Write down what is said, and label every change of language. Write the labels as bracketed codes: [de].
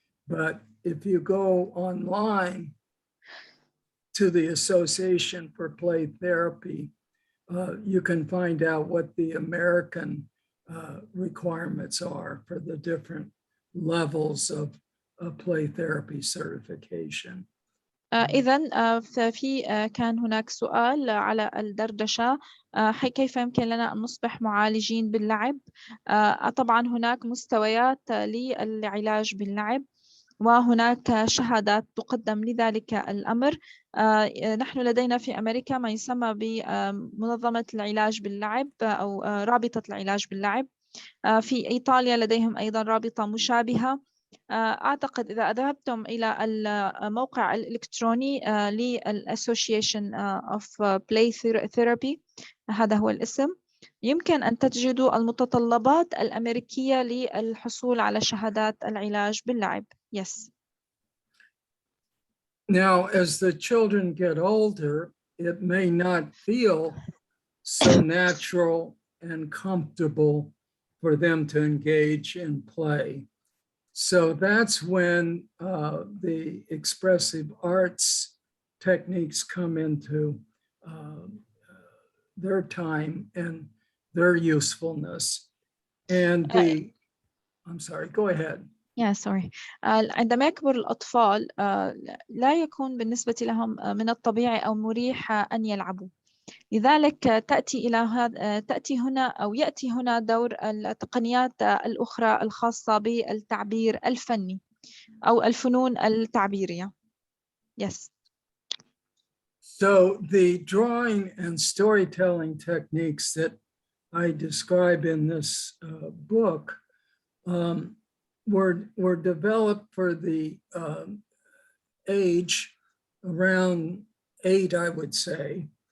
[en] But if you go online to the Association for Play Therapy, you can find out what the American requirements are for the different levels of play therapy certification. [ar] إذن في كان هناك سؤال على الدردشة كيف يمكن لنا أن نصبح معالجين باللعب. طبعا هناك مستويات للعلاج باللعب وهناك شهادات تقدم لذلك الأمر. نحن لدينا في أمريكا ما يسمى بمنظمة العلاج باللعب أو رابطة العلاج باللعب. في إيطاليا لديهم أيضا رابطة مشابهة. أعتقد إذا ذهبتم إلى الموقع الإلكتروني للأسوشيشن of Play Therapy، هذا هو الاسم، يمكن أن تجدوا المتطلبات الأمريكية للحصول على شهادات العلاج باللعب. [en] Yes. Now, as the children get older, it may not feel so natural and comfortable for them to engage in play. So that's when the expressive arts techniques come into their time and their usefulness. And I'm sorry, go ahead. Yeah, sorry. [ar] عندما يكبر الأطفال لا يكون بالنسبة لهم من الطبيعي أو مريح أن يلعبوا. لذلك تأتي هنا أو يأتي هنا دور التقنيات الأخرى الخاصة بالتعبير الفني أو الفنون التعبيرية. [en] Yes. So the drawing and storytelling techniques that I describe in this book were developed for the age around 8, I would say.